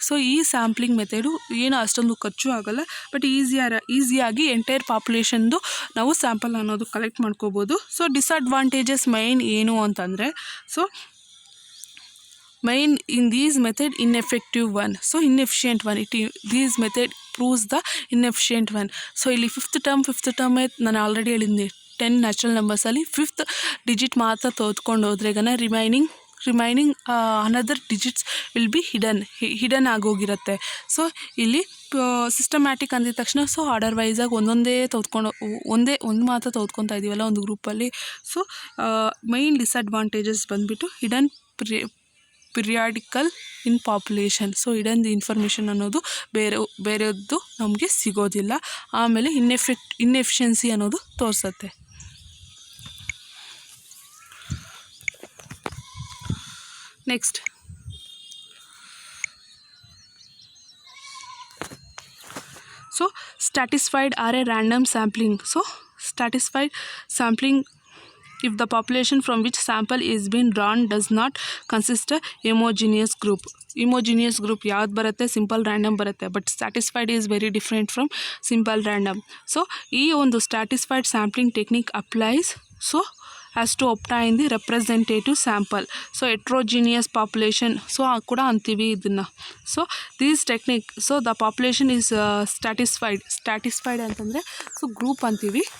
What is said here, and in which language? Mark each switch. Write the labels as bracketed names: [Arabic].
[Kannada] So ಈ sampling method ಏನು ಅಷ್ಟೊಂದು ಖರ್ಚು ಆಗೋಲ್ಲ, ಬಟ್ ಈಸಿಯಾಗಿ ಎಂಟೈರ್ ಪಾಪ್ಯುಲೇಷನ್ದು ನಾವು ಸ್ಯಾಂಪಲ್ ಅನ್ನೋದು ಕಲೆಕ್ಟ್ ಮಾಡ್ಕೋಬೋದು. ಸೊ ಡಿಸಡ್ವಾಂಟೇಜಸ್ ಮೈನ್ ಏನು ಅಂತಂದರೆ, [English] main in these method ineffective one, so inefficient one. These method proves the inefficient one. So [Kannada] ಇಲ್ಲಿ 5th term ನಾನು ಆಲ್ರೆಡಿ ಹೇಳಿದ್ದೆ, 10 ನ್ಯಾಚುರಲ್ ನಂಬರ್ಸಲ್ಲಿ 5th ಡಿಜಿಟ್ ಮಾತ್ರ ತೆಗೆದುಕೊಂಡು ಹೋದ್ರೆ remaining another digits [English] will be hidden [Kannada] ಆಗೋಗಿರುತ್ತೆ. So ಇಲ್ಲಿ systematic ಅಂದಿದ ತಕ್ಷಣ ಆರ್ಡರ್ ವೈಸಾಗಿ ಒಂದು ಮಾತ್ರ ತೆಗೆದುಕೊತಾ ಇದ್ದೀವಲ್ಲ ಒಂದು ಗ್ರೂಪಲ್ಲಿ. ಸೊ ಮೈನ್ ಡಿಸಡ್ವಾಂಟೇಜಸ್ ಬಂದುಬಿಟ್ಟು ಹಿಡನ್ ಪಿರಿಯಾಡಿಕಲ್ ಇನ್ ಪಾಪ್ಯುಲೇಷನ್. ಸೊ ಹಿಡನ್ ಇನ್ಫಾರ್ಮೇಷನ್ ಅನ್ನೋದು ಬೇರೆಯದ್ದು ನಮಗೆ ಸಿಗೋದಿಲ್ಲ. ಆಮೇಲೆ ಇನ್ಎಫಿಷಿಯನ್ಸಿ ಅನ್ನೋದು ತೋರಿಸುತ್ತೆ. [English] Next, so stratified or a random sampling. So stratified sampling if the population from which sample is being drawn does not consist a homogeneous group [Kannada] ಯಾವ್ದು ಬರುತ್ತೆ, simple random ಬರುತ್ತೆ. [English] But stratified is very different from simple random. [Kannada] So ಈ ಒಂದು ಸ್ಟ್ಯಾಟಿಸ್ಫೈಡ್ sampling technique applies [English] as to obtain the representative sample. [Kannada] So heterogeneous population ಕೂಡ ಅಂತೀವಿ ಇದನ್ನು. [English] so these technique, the population is stratified [Kannada] ಅಂತಂದರೆ group ಅಂತೀವಿ.